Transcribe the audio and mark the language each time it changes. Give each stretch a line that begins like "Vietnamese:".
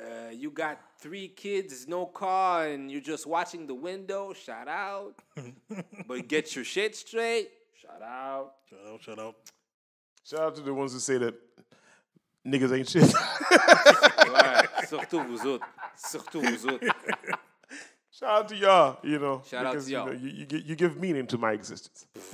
English: You got 3 kids, no car, and you're just watching the window, shout out. But get your shit straight, shout out. Shout out. Shout out to the ones who say that niggas ain't shit.
French: Ouais, surtout vous autres. Surtout vous autres.
English: Shout out to y'all, you know. Shout out to y'all. You give meaning to my existence.